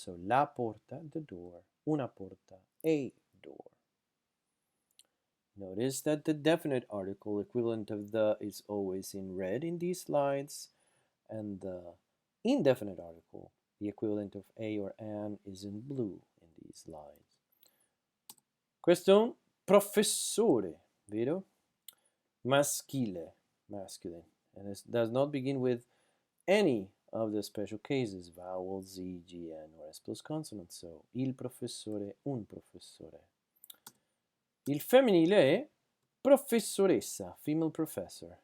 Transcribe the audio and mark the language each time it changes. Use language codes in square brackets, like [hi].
[en] So, [it] la porta, [en] the door, [it] una porta, [en] a door. Notice that the definite article equivalent of the is always in red in these slides, and the indefinite article, the equivalent of a or an, is in blue in these slides. [it] Questo è un professore, vero? [en] Maschile, masculine, and it does not begin with any of the special cases, vowel, Z, GN, or S plus consonant. So, [it] il professore, un professore. Il femminile è professoressa, [en] female professor.